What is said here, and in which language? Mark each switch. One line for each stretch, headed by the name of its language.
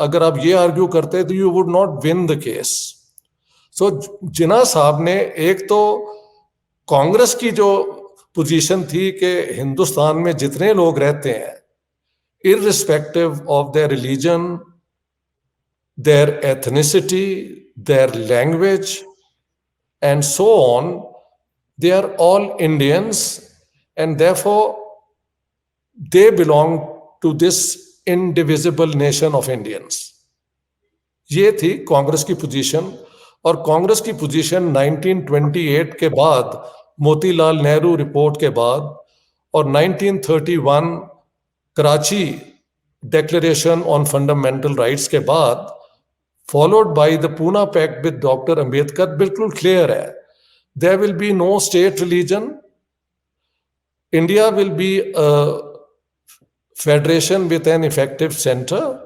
Urdu: اگر آپ یہ آرگیو کرتے تو
English: You would not win the case.
Urdu: سو جناح صاحب نے ایک تو کانگریس کی جو پوزیشن تھی کہ ہندوستان میں جتنے لوگ رہتے ہیں
English: irrespective of their religion, their ethnicity, their language and so on, they are all Indians and therefore they belong to this indivisible nation of Indians.
Urdu: یہ تھی کانگریس کی پوزیشن. اور کانگریس کی پوزیشن 1928 کے بعد, موتی لال نہرو رپورٹ کے بعد, اور 1931 کراچی ڈیکلریشن آن فنڈامنٹل رائٹس کے بعد, followed by the Poona packet with doctor Ambedkar, بالکل کلیئر ہے
English: there will be no state religion. India will be a federation with an effective center.